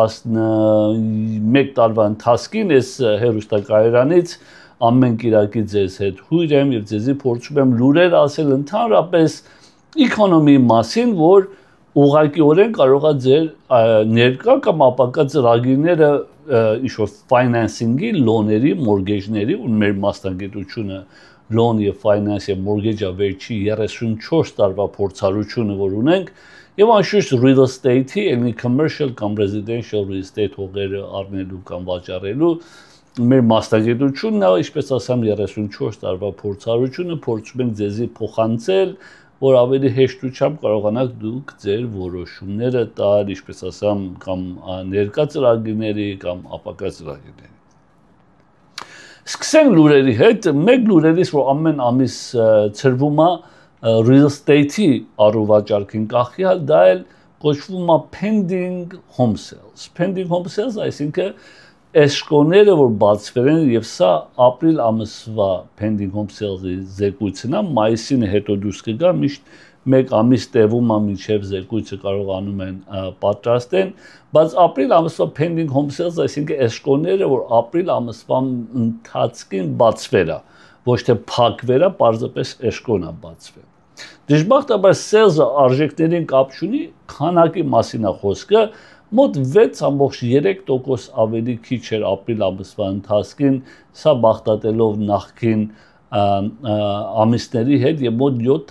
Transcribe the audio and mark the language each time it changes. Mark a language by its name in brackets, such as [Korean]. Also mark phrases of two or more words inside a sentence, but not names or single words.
[Armenian] 11 տարվա ընթացքին այս հեռուստակայարանից ամեն կիրակի ձեզ հետ հույր եմ եւ ձեզի փորձում եմ լուրեր ասել ընդհանրապես Economy մասին, որ ուղղակիորեն կարող է ձեր ներկա կամ ապակա ծրագիրները ինչ-որ financing-ի, loan-երի, mortgage-ների, ու մեր մասնագիտությունը loan եւ finance եւ mortgage-ը վերջի 34 տարվա փորձառությունը, որ ունենք, եւ անշուշտ [English] real estate- [Armenian] ի, [English] any commercial [Armenian] կամ [English] residential real estate [Armenian] հողերը առնելու կամ վաճառելու մեր մասնագիտությունն է, ինչպես ասեմ 34 տարվա փորձառությունը, փորձում ենք ձեզի փոխանցել որ ավելի հեշտությամբ կարողանաք դուք ձեր որոշումները տալ, ինչպես ասեմ, կամ ներկա ծրագիրների կամ ապակա ծրագիրների։ Սկսենք լուրերի հետ, մեկ լուրերից, որ ամեն ամիս ծրվում է [English] real estate- [Armenian] ի առուվաճառքին կախյալ, դա էլ կոչվում է [English] pending home sales։ Pending home sales, [Armenian] այսինքն Էշկոները, որ բացվել են եւ սա ապրիլ ամսվա [English] pending home sales- [Armenian] ի զեկույցն է, մայիսին հետո դուրս կգա, միշտ մեկ ամիս տևում է մինչեւ զեկույցը կարողանում են պատրաստեն, բայց ապրիլ ամսվա [English] pending home sales, [Armenian] այսինքն էշկոները, որ ապրիլ ամսվա ընթացքին բացվել է, ոչ թե փակվել է, պարզապես էշկոն է բացվել։ Դժբախտաբար sales-ը արժեքներին կապ չունի, քանակի մասին է խոսքը Մոտ 6.3% ավելի քիչ էր ապրիլ ամսվա ընթացքին, սա բախտատելով նախքին ամիսների հետ եւ մոտ